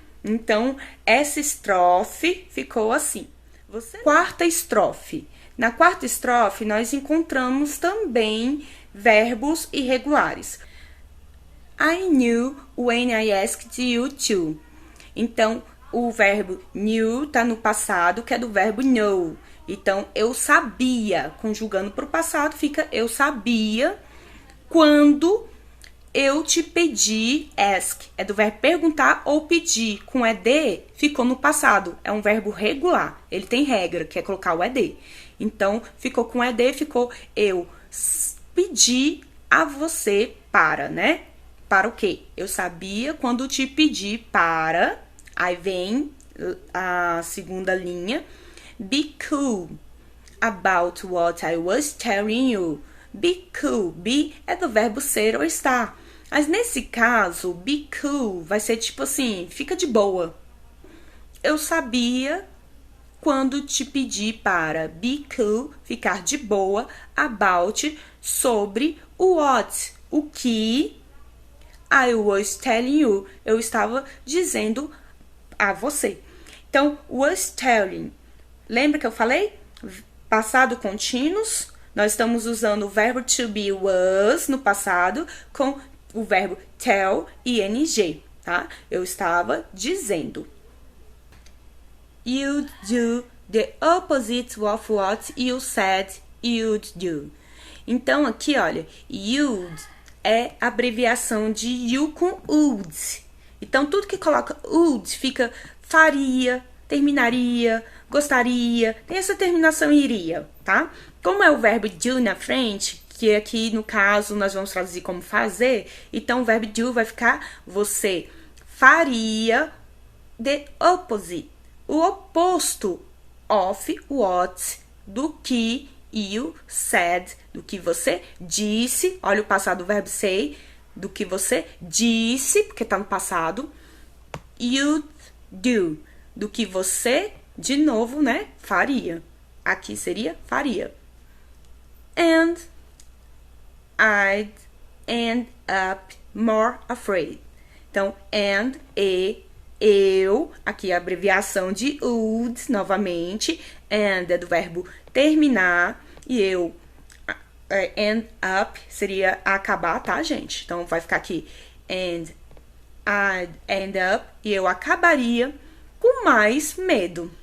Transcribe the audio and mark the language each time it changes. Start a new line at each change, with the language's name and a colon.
Portuguese: Então, essa estrofe ficou assim. Quarta estrofe. Na quarta estrofe, nós encontramos também verbos irregulares.
English: I knew when I asked you to.
Portuguese: Então, o verbo knew está no passado, que é do verbo know. Então, eu sabia. Conjugando para o passado, fica eu sabia quando eu te pedi, ask, é do verbo perguntar ou pedir. Com ed, ficou no passado. É um verbo regular. Ele tem regra, que é colocar o ed. Então, ficou com ed, ficou eu pedi a você para, né? Para o quê? Eu sabia quando te pedi para. Aí vem a segunda linha.
English: Be cool about what I was telling you.
Portuguese: Be cool. Be é do verbo ser ou estar. Mas nesse caso, be cool vai ser tipo assim, fica de boa. Eu sabia quando te pedi para. Be cool, ficar de boa. About, sobre o what. O que
English: I was telling you.
Portuguese: Eu estava dizendo a você. Então, was telling. Lembra que eu falei? Passado contínuos. Nós estamos usando o verbo to be was no passado com o verbo tell e ing, tá? Eu estava dizendo.
English: You'd do the opposite of what you said you'd do.
Portuguese: Então, aqui, olha, you'd é abreviação de you com would. Então, tudo que coloca would fica faria, terminaria, gostaria, tem essa terminação iria, tá? Como é o verbo do na frente, que aqui no caso nós vamos traduzir como fazer, então o verbo do vai ficar você faria the opposite, o oposto of what, do que you said, do que você disse, olha o passado do verbo say, do que você disse, porque tá no passado, you'd do, do que você, de novo, né, faria. Aqui seria faria.
English: And I'd end up more afraid.
Portuguese: Então, and, e, eu, aqui a abreviação de would, novamente, and é do verbo terminar, e eu, end up, seria acabar, tá, gente? Então, vai ficar aqui,
English: and I'd end up,
Portuguese: e eu acabaria com mais medo.